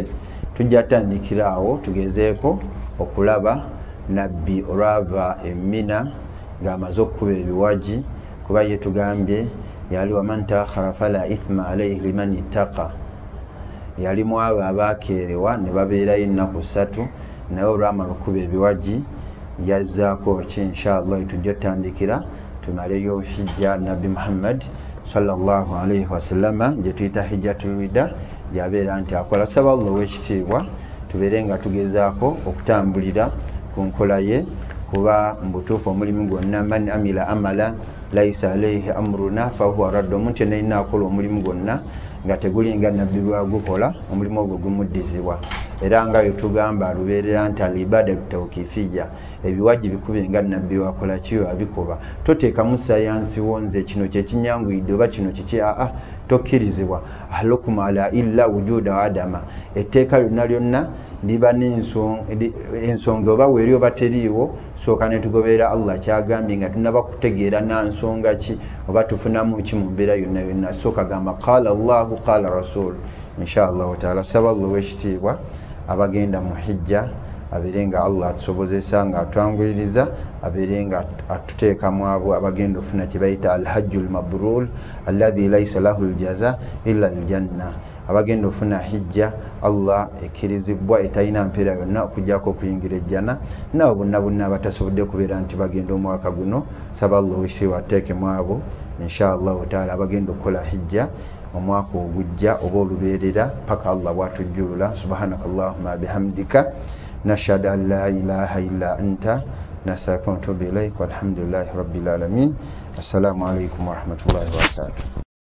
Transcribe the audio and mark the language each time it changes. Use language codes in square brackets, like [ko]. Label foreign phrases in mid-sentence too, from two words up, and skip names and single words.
[lg] Tujja tandikira awo tugezeeko okulaba nabbi olwava Mina ng'amaze okukuba ebiwaji, kuba ye tugambye yali [ar] ومن تأخر فلا إثم عليه لمن اتقى, [lg] yali mu abo abaakeerewa ne babeerayo ennaku 3 naye olwamala okukuba ebiwaji yazzaako ki. Inshallah tujja tandikira tumaleyo hijja nabbi Muhammad [ar] صلى الله عليه وسلم [lg] gye tuyita [ar] حجة الوداع [lg] gyabeera nti akola. Saba Allah wekitiibwa tubeere nga tugezaako okutambulira ku nkola ye, kuba mbutuufu omulimu gwonna [ar] من عمل عملا ليس عليه أمرنا فهو رد. [lg] Omuntu yenna alina akola omulimu gwonna nga tegulinga nabbi bwagukola, omulimu ogwo gumuddizibwa. Era nga yetugamba lubeerera nti [ar] العبادة توقيفية, [lg] ebiwaji bikube nga nabbi wakola kiyo abikuba. Toteekamu sayansi wonze kino kyekinyanguyidde oba kino kiki, tokkirizibwa. ahlukum ala illa wujuda wa adama, etteeka lyonna liba n'ensonga oba weeri oba teriiwo, sooka ne tugoberera Allah kyagambye nga tunaba kutegeera na nsonga ki oba tufunamu ki mu mbeera yonna. Sooka gamba [ar] قال الله قال رسول. [lg] Inshallah taala saba Allah wekitiibwa abagenda mu hijja abeere nga Allah atusobozesa nga atwanguyiriza, abeere nga atuteekamu abo abagenda ofuna kye bayita [ar] الحج المبرور الذي ليس له الجزاء إلا الجنة. [lg] Abagenda ofuna hijja Allah ekkirizibwa etalina mpeera yonna okujjako okuyingira ejjana. Nabo bonna abatasobodde kubeera nti bagenda omwaka guno, saba Allah wekitiibwa ateekemu abo inshallah taala abagenda okukola hijja omwaka ogujja oba olubeerera paka Allah bwatujjulula. [ar] سبحانك اللهم وبحمدك نشهد أن لا إله إلا أنت نستغفرك ونتوب إليك والحمد لله رب العالمين. السلام عليكم ورحمة الله وبركاته.